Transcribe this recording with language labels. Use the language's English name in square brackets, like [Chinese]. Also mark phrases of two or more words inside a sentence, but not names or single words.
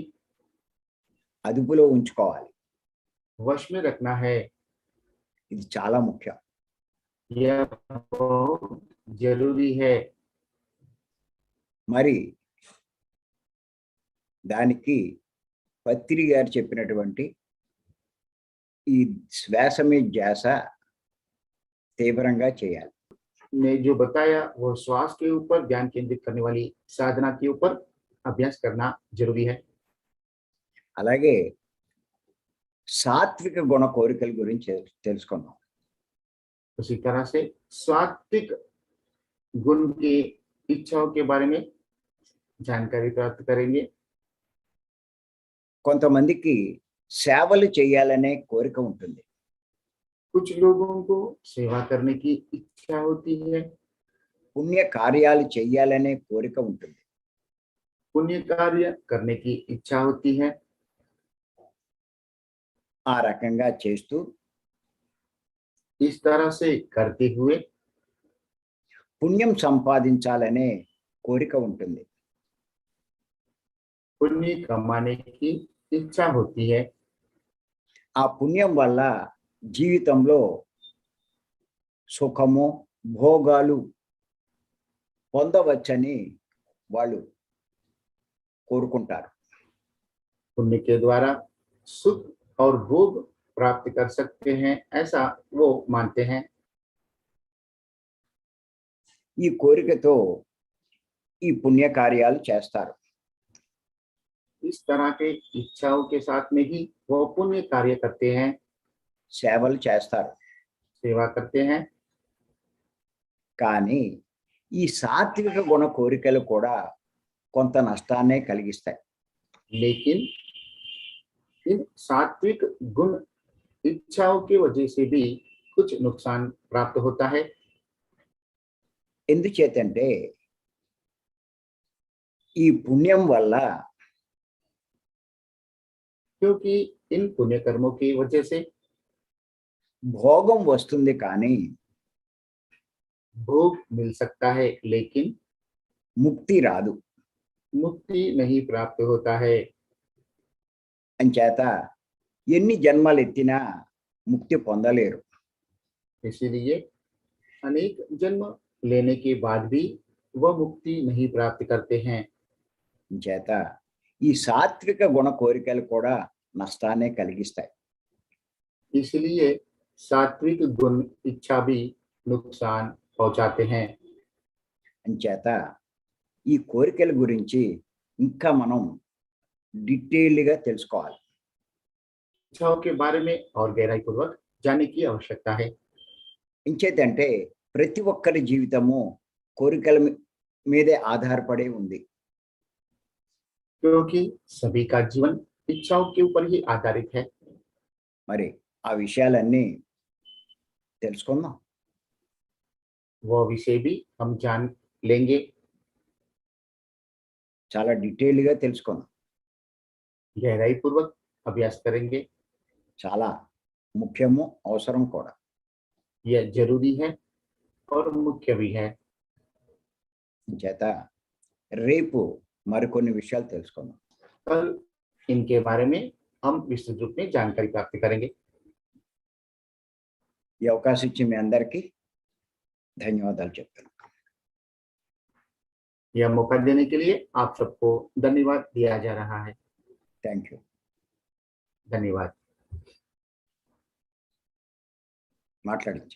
[Telugu] అదుపులో ఉంచుకోవాలి. [Hindi] वश में रखना है। [Telugu] ఇది చాలా ముఖ్యం. [Hindi] यह बहुत जरूरी है। [Telugu] మరి దానికి పత్రి గారు చెప్పినటువంటి ఈ శ్వాస మీద ధ్యాస తీవ్రంగా చేయాలి. [Hindi] ने जो बताया वो श्वास के ऊपर ध्यान केंद्रित करने वाली साधना के ऊपर अभ्यास करना जरूरी है। [Telugu] అలాగే సాత్విక గుణ కోరికల గురించి తెలుసుకుందాం. [Hindi] उसी तरह से सात्विक गुण की इच्छाओं के बारे में जानकारी प्राप्त करेंगे। [Telugu] కొంతమందికి సేవలు చేయాలనే కోరిక ఉంటుంది. [Hindi] कुछ लोगों को सेवा करने की इच्छा होती है, [Telugu] పుణ్య కార్యాలు చేయాలనే కోరిక ఉంటుంది. [Hindi] पुण्य कार्य करने की इच्छा होती है। [Telugu] ఆ రకంగా చేస్తూ [Hindi] इस तरह से करते हुए [Telugu] పుణ్యం సంపాదించాలనే కోరిక ఉంటుంది. [Hindi] पुण्य कमाने की इच्छा होती है। [Telugu] ఆ పుణ్యం వల్ల జీవితంలో సుఖము భోగాలు పొందవచ్చని వాళ్ళు కోరుకుంటారు. [Hindi] पुण्य के द्वारा सुख और भोग प्राप्त कर सकते हैं, ऐसा वो मानते हैं। [Telugu] ఈ కోరికతో ఈ పుణ్య కార్యాలు చేస్తారు. [Hindi] इस तरह के इच्छाओं के साथ में ही वो पुण्य कार्य करते हैं, [Telugu] సేవలు చేస్తారు. [Hindi] सेवा करते हैं। [Telugu] కానీ ఈ సాత్విక గుణ కోరికలు కూడా కొంత నష్టాన్నే కలిగిస్తాయి. [Hindi] लेकिन इन सात्विक गुण इच्छाओं की वजह से भी कुछ नुकसान प्राप्त होता है। [Telugu] ఎందుచేతంటే ఈ పుణ్యం వల్ల [Hindi] क्योंकि इन पुण्य कर्मों की वजह से [Telugu] భోగం వస్తుంది కానీ [Hindi] भोग मिल सकता है, लेकिन [Telugu] ముక్తి రాదు. [Hindi] मुक्ति नहीं प्राप्त होता है। [Telugu] అంచేత ఎన్ని జన్మలు ఎత్తినా ముక్తి పొందలేరు. [Hindi] इसीलिए अनेक जन्म लेने के बाद भी वह मुक्ति नहीं प्राप्त करते हैं। [Telugu] అంచేత ఈ సాత్విక గుణ కోరికలు కూడా నష్టాన్నే కలిగిస్తాయి. [Hindi] इसलिए सात्विक गुण इच्छा भी नुकसान पहुंचाते हैं। [Telugu] అంచేత ఈ కోరికల గురించి ఇంకా మనం డీటెయిల్డ్గా తెలుసుకోవాలి. [Hindi] इच्छाओं के बारे में और गहराई पूर्वक जानने की आवश्यकता है। [Telugu] ఇంచేతంటే ప్రతి ఒక్కరి జీవితము కోరికల మీదే ఆధారపడి ఉంది. [Hindi] क्योंकि सभी का जीवन इच्छाओं के ऊपर ही आधारित है। [Telugu] మరి ఆ విషయాలన్నీ తెలుసుకుందాం. [Hindi] वह विषय भी हम जान लेंगे, [Telugu] చాలా డీటెయిల్డ్గా తెలుసుకుందాం. [Hindi] गहराई पूर्वक अभ्यास करेंगे। [Telugu] చాలా ముఖ్యము, అవసరం కూడా. [Hindi] यह जरूरी है और मुख्य भी है। [Telugu] చేత రేపు మరికొన్ని విషయాలు తెలుసుకుందాం. [Hindi] कल इनके बारे में हम विस्तृत रूप में जानकारी प्राप्त करेंगे। [Telugu] ఈ అవకాశం ఇచ్చి మీ అందరికీ ధన్యవాదాలు చెప్తున్నాను. [Hindi] यह मौका देने के लिए आप सबको धन्यवाद दिया जा रहा है। [English] thank you. [Hindi] धन्यवाद। [Telugu] మాట్లాడించి